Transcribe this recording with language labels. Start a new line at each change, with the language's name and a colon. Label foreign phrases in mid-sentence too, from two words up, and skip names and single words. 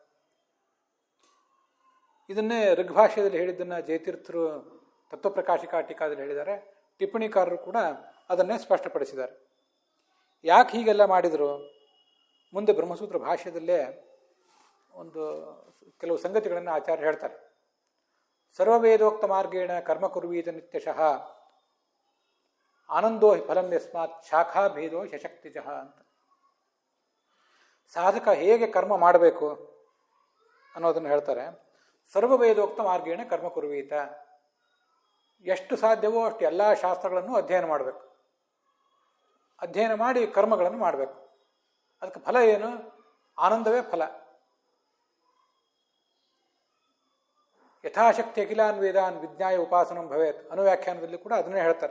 Kannada: ಇದನ್ನೇ ಋಗ್ಭಾಷ್ಯದಲ್ಲಿ ಹೇಳಿದ್ದನ್ನು ಜಯತೀರ್ಥರು ತತ್ವಪ್ರಕಾಶಿಕಾ ಟೀಕಾದಲ್ಲಿ ಹೇಳಿದ್ದಾರೆ. ಟಿಪ್ಪಣಿಕಾರರು ಕೂಡ ಅದನ್ನೇ ಸ್ಪಷ್ಟಪಡಿಸಿದ್ದಾರೆ. ಯಾಕೆ ಹೀಗೆಲ್ಲ ಮಾಡಿದರು? ಮುಂದೆ ಬ್ರಹ್ಮಸೂತ್ರ ಭಾಷ್ಯದಲ್ಲೇ ಕೆಲವು ಸಂಗತಿಗಳನ್ನು ಆಚಾರ್ಯ ಹೇಳ್ತಾರೆ.
Sanskrit: ಸರ್ವವೇದೋಕ್ತ ಮಾರ್ಗೇಣ ಕರ್ಮ ಕುರ್ವೀತ ನಿತ್ಯಶಃ ಆನಂದೋ ಫಲಂ ಯಸ್ಮಾತ್ ಶಾಖಾ ಭೇದೋ ಶಶಕ್ತಿಜಃ ಅಂತ.
Kannada: ಸಾಧಕ ಹೇಗೆ ಕರ್ಮ ಮಾಡಬೇಕು ಅನ್ನೋದನ್ನು ಹೇಳ್ತಾರೆ.
Sanskrit: ಸರ್ವವೇದೋಕ್ತ ಮಾರ್ಗೇಣ ಕರ್ಮ ಕುರ್ವೀತ,
Kannada: ಎಷ್ಟು ಸಾಧ್ಯವೋ ಅಷ್ಟು ಎಲ್ಲ ಶಾಸ್ತ್ರಗಳನ್ನು ಅಧ್ಯಯನ ಮಾಡಬೇಕು. ಅಧ್ಯಯನ ಮಾಡಿ ಕರ್ಮಗಳನ್ನು ಮಾಡಬೇಕು. ಅದಕ್ಕೆ ಫಲ ಏನು? ಆನಂದವೇ ಫಲ.
Sanskrit: ಯಥಾಶಕ್ತಿ ಅಖಿಲಾನ್ ವೇದಾನ್ ವಿಜ್ಞಾಯ ಉಪಾಸನಂ ಭವೇತ್
Kannada: ಅನುವ್ಯಾಖ್ಯಾನದಲ್ಲಿ ಕೂಡ ಅದನ್ನೇ ಹೇಳ್ತಾರೆ.